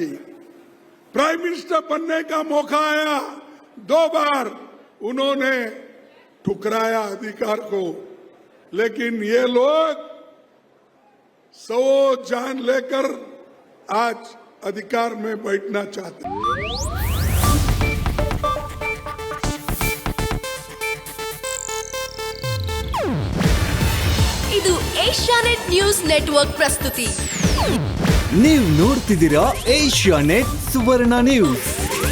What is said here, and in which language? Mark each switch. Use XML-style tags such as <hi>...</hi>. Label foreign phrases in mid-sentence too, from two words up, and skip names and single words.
<en>prime minister</en> <hi>बनने का मौका आया, 2 बार उन्होंने ठुकराया अधिकार को। लेकिन ये लोग 100 जान लेकर आज अधिकार में बैठना चाहते हैं।</hi> <kn>ಇದು ಏಷ್ಯಾನೆಟ್ ನ್ಯೂಸ್ ನೆಟ್ವರ್ಕ್ ಪ್ರಸ್ತುತಿ. ನೀವು ನೋಡ್ತಿದ್ದೀರಾ ಏಷ್ಯಾನೆಟ್ ಸುವರ್ಣ ನ್ಯೂಸ್.</kn>